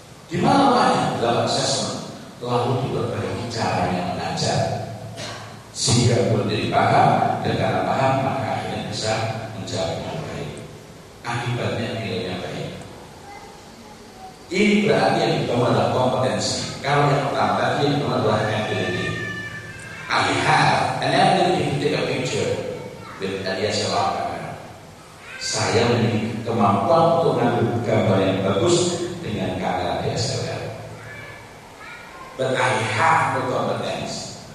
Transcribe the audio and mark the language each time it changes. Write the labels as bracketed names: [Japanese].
[Indonesian] Di mana lain dalam assessment lalu diperbaiki cara yang mengajar sehingga menjadi paham dan karena paham maka akhirnya bisa menjawab yang baik, akibatnya nilainya baik. Ini berarti yang diperlukan adalah kompetensi. Kalau yang pertama tadi yang diperlukan adalah ability. [English] I have an ability to take a picture with Elias Elakar. [Indonesian] Saya memiliki kemampuan untuk mengambil gambar yang bagus dengan kamera DSLR. [English] But I have the competence.